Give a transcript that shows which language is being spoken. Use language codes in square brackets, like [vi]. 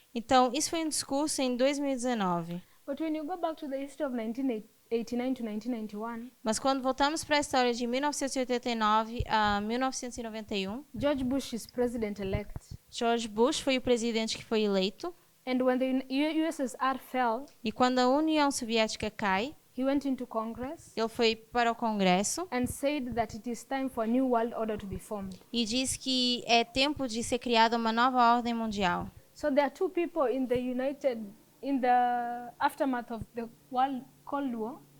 [pt] Então, isso foi um discurso em 2019. [en] But when you go back to the history of 1989 to 1991, [pt] Mas quando voltamos para a história de 1989 a 1991, [en] George Bush is president-elect. [pt] George Bush foi o presidente que foi eleito. [en] And when the USSR fell, [pt] E quando a União Soviética cai, [en] he went into Congress [pt] ele foi para o Congresso [en] and said that it is time for a new world order to be formed. [pt] e diz que é tempo de ser criada uma nova ordem mundial. [en] So there are two people in the aftermath of the Cold War.